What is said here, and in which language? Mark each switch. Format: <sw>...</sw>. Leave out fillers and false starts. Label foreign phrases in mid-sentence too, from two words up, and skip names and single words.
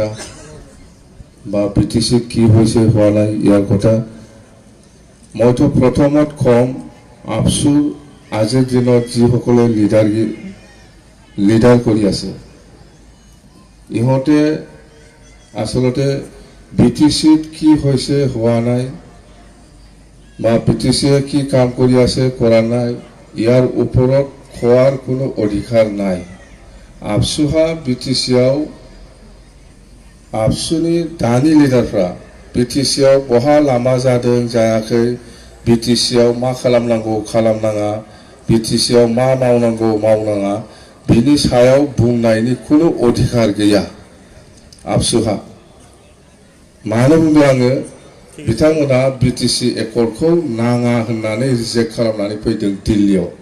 <as>বা BTC কি হৈছে হোৱা নাই ইয়াৰ কথা মইতো প্ৰথমত কম আপচু আজিৰ দিনত যিসকলে লিডাৰ কৰি আছে ইহঁতে আচলতে BTCত কি হৈছে হোৱা নাই বা BTCয়ে কি কাম কৰি আছে কৰা নাই ইয়াৰ ওপৰত খোৱাৰ কোনো অধিকাৰ নাই</as> <brx>আপচুহা BTCआव আপচুनि दानि लिडारफ्रा BTCआव बहा लामा जादों जायाखै BTCआव मा खालामनांगौ खालामनाङा BTCआव मा मावनांगौ मावनाङा बिनि सायाव बुंनायनि कुनु अधिकार गैया आपसुहा मानो बुंदों आङो बिथांमोना BTC एकर्डखौ नाङा होननानै रिजेक्ट खालामनानै फैदों दिल्लीयाव</brx>